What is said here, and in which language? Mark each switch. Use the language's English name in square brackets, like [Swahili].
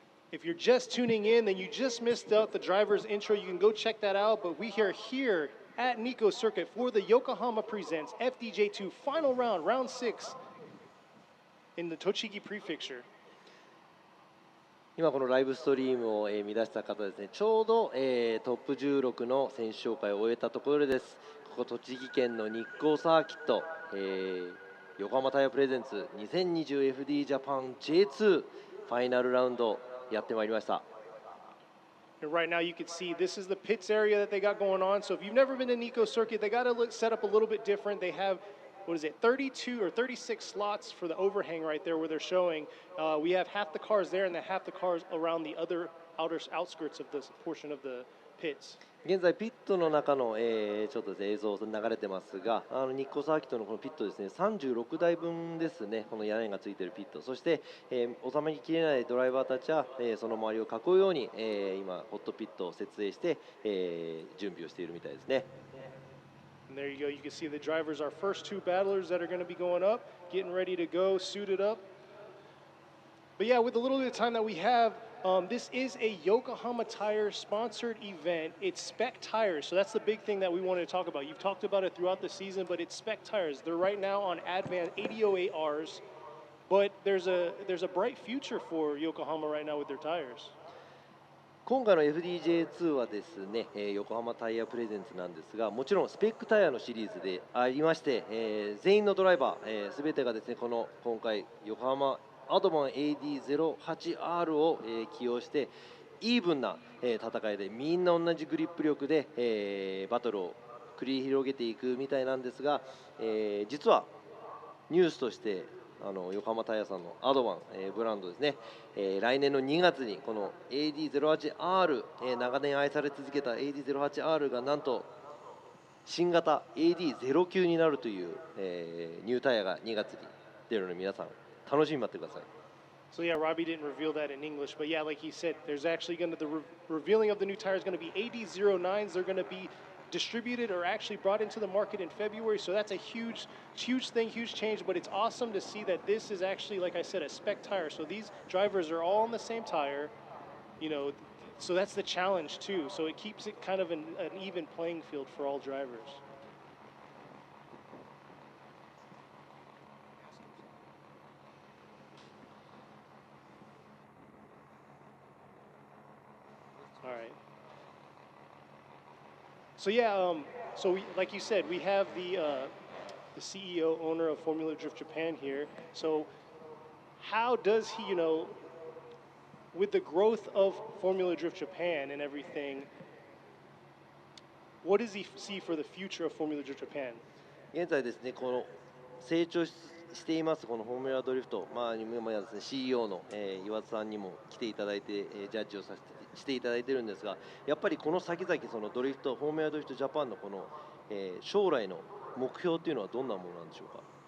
[English] If you're just tuning in, then you just missed out the driver's intro. You can go check that out. But we are here at Nikko Circuit for the Yokohama Presents FDJ2 final round, round 6 in the Tochigi Prefecture. [Japanese] 今このライブストリームを見出した方ですね、ちょうど、トップ16の選手紹介を終えたところです。ここ栃木県の日光サーキット、横浜タイヤプレゼンツ 2020FD ジャパン J2 ファイナルラウンドやってまいりました。 [English] And right now you can see this is the pits area that they got going on. So if you've never been to Nikko Circuit, they got to set up a little bit different. They have, what is it, 32 or 36 slots for the overhang right there where they're showing. We have half the cars there and then half the cars around the other outskirts of this portion of the pits. [Japanese] 現在ピットの中の、ちょっとですね、映像流れてますが、日光サーキットのこのピットですね、36台分ですね、この屋根がついているピット、そして、収まりきれないドライバーたちは、その周りを囲うように、今ホットピットを設営して、準備をしているみたいですね。 [English] And there you go. You can see the drivers, our first two battlers that are going to be going up, getting ready to go, suited up. But yeah, with a little bit of time that we have, this is a Yokohama Tire sponsored event. It's spec tires, so that's the big thing that we wanted to talk about. You've talked about it throughout the season, but it's spec tires. They're right now on Advan 8008Rs, but there's a bright future for Yokohama right now with their tires. [Japanese] 今回の FDJ2 はですね、横浜タイヤプレゼンツなんですが、もちろんスペックタイヤのシリーズでありまして、全員のドライバー、全てがですね、今回横浜アドバン AD08R を、起用してイーブンな、戦いでみんな同じグリップ力で、バトルを繰り広げていくみたいなんですが、実はニュースとして横浜タイヤさんのアドバン、ブランドですね、来年の2月にこの AD08R、長年愛され続けた AD08R がなんと新型 AD09 になるという、ニュータイヤが2月に出るので皆さん楽しみに待ってください。 [English] So yeah, Robbie didn't reveal that in English, but yeah, like he said, there's actually going to the revealing of the new tire is going to be AD09s. They're going to be distributed or actually brought into the market in February. So that's a huge thing, huge change. But it's awesome to see that this is actually, like I said, a spec tire. So these drivers are all on the same tire, you know. So that's the challenge too. So it keeps it kind of an even playing field for all drivers. All right. So yeah, so we, like you said, we have the CEO owner of Formula Drift Japan here. So how does he, you know, with the growth of Formula Drift Japan and everything, what does he see for the future of Formula Drift Japan? [Japanese] 現在ですね、この成長していますこのフォーミュラドリフト、今やですね CEO の、岩田さんにも来ていただいて、ジャッジをしていただいてるんですが、やっぱりこの先々そのドリフトフォーミュラドリフトジャパンのこの、将来の目標っていうのはどんなものなんでしょうか。